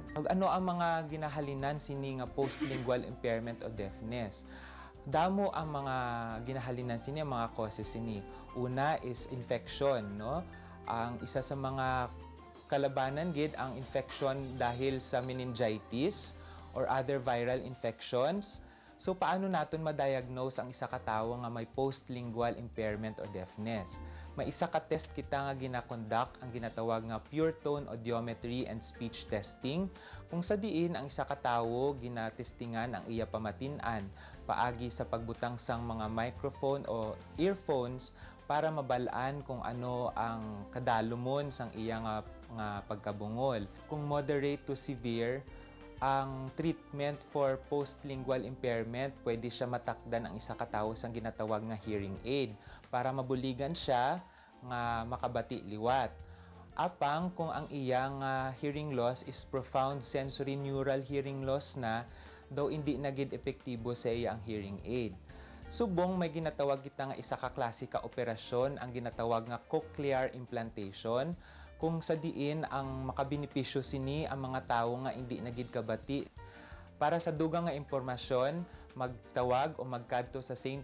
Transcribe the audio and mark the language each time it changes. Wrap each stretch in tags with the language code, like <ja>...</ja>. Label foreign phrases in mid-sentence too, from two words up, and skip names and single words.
<hil>Ano ang mga ginahalinan sini nga</hil> <en>postlingual impairment</en> <hil>o deafness? Damo ang mga ginahalinan sini, ang mga causes sini. Una is infection, no? Ang isa sa mga kalabanan gid ang infection dahil sa meningitis or</hil> <en>other viral infections.</en> <hil>So, paano natin ma-diagnose ang isa ka tawo nga may</hil> <en>postlingual impairment or deafness?</en> <hil>May isa ka test kita nga ginakonduct ang ginatawag nga</hil> <en>pure tone audiometry and speech testing.</en> <hil>Kung sa diin ang isa ka tawo ginatestingan ang iya pamatin-an paagi sa pagbutang sang mga microphone o earphones para mabalaan kung ano ang kadalumon sang iya nga pagkabungol. Kung</hil> <en>moderate to severe,</en> <hil>ang</hil> <en>treatment for postlingual impairment,</en> <hil>pwede siya matakdan ang isa ka tawo sang ginatawag nga</hil> <en>hearing aid</en> <hil>para mabuligan siya nga makabati liwat. Apang kung ang iyang</hil> <en>hearing loss is profound sensory neural hearing loss</en> <hil>na, daw hindi na gid epektibo sa iyang</hil> <en>hearing aid.</en> <hil>Subong may ginatawag kita nga isa ka klase ka operasyon ang ginatawag nga</hil> <en>cochlear implantation,</en> <hil>kung sa diin ang makabenepisyo sini ang mga tawo nga hindi nagid kabati. Para sa dugang nga impormasyon, magtawag o magkadto sa St.</hil>